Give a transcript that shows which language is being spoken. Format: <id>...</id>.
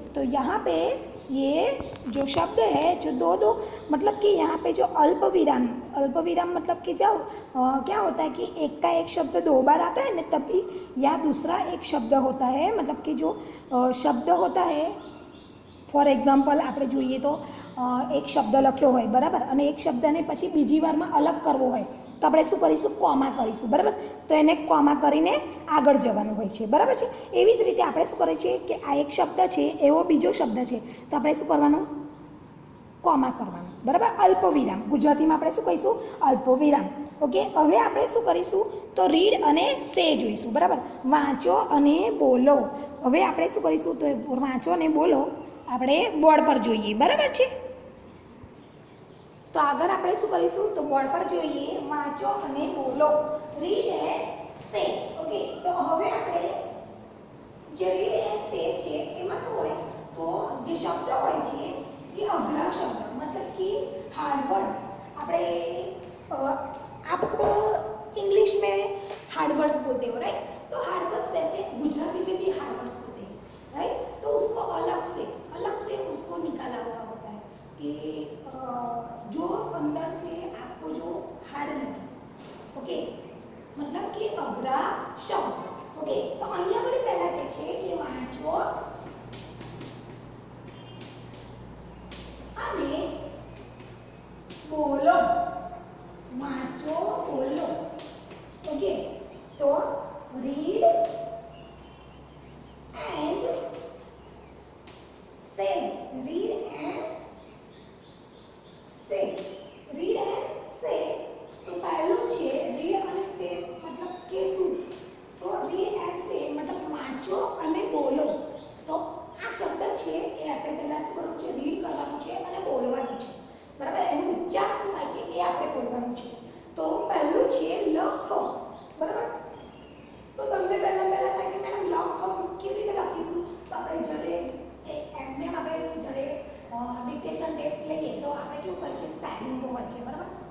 <hi>तो यहाँ पे ये जो शब्द है जो दो दो मतलब कि यहाँ पे जो अल्प विराम, अल्प विराम मतलब कि जो क्या होता है कि एक का एक शब्द दो बार आता है ना तभी, या दूसरा एक शब्द होता है मतलब कि जो शब्द होता है, फॉर एग्जाम्पल</hi> <gu>આપણે જોઈએ તો એક શબ્દ લખ્યો હોય, બરાબર, અને એક શબ્દને પછી બીજી વારમાં અલગ કરવો હોય તો આપણે શું કરીશું કોમા કરીશું, બરાબર। તો એને કોમા કરીને આગળ જવાનું હોય છે, બરાબર છે। એવી જ રીતે આપણે શું કરીએ છીએ કે આ એક શબ્દ છે એવો બીજો શબ્દ છે તો આપણે શું કરવાનું કોમા કરવાનું, બરાબર, અલ્પવિરામ, ગુજરાતીમાં આપણે શું કહીશું અલ્પવિરામ, ઓકે। હવે આપણે શું કરીશું તો રીડ અને સે જોઈશું, બરાબર, વાંચો અને બોલો। હવે આપણે શું કરીશું તો વાંચો અને બોલો આપણે બોર્ડ પર જોઈએ, બરાબર છે। તો આગળ આપણે શું કરીશું તો બોર્ડ પર જોઈએ વાંચો અને બોલો, રીડ એન્ડ સે, ઓકે। તો હવે આપણે જે રીડ એન્ડ સે છે એમાં શું હોય તો જે શબ્દ હોય છે જે અઘરા શબ્દ</gu> <hi>मतलब कि हार्ड वर्ड्स,</hi> <gu>આપણે</gu> <hi>आप इंग्लिश में हार्ड वर्ड्स बोलते हो, राइट। तो हार्ड वर्ड्स वैसे गुजराती में भी हार्ड वर्ड्स होते हैं, राइट। तो उसको अलग से उसको निकाला हुआ होता है कि जो अंदर से आपको जो हार्ड लगे, ओके, मतलब कि अघरा शब्द, ओके।</hi> <gu>तो અહીંયા મને પહેલા કહે છે કે વાંચો અને બોલો, વાંચો બોલો, ओके।</gu> <en>तो read and say, read and say, read and say.</en> <gu>तो पहलू छे रीड અને से मतलब કે શું, તો रीड एंड से मतलब વાંચો અને બોલો। તો આ શબ્દ છે એ આપણે પહેલા શું કરવું છે, રીડ કરવાનું છે અને બોલવાનું છે, બરાબર। એનું ઉચ્ચાર શું થાય છે એ આપણે બોલવાનું છે। તો પહેલું છે લખો, બરાબર। તો તમને પહેલા થાય કે મેડમ લખો કેવી રીતે લખીશું, તો આપણે જ્યારે એમને આપણે જ્યારે ડિક્ટેશન ટેસ્ટ લઈએ તો આપણે કેવું કરીએ છીએ, સ્પેલિંગો હોય છે, બરાબર।</gu>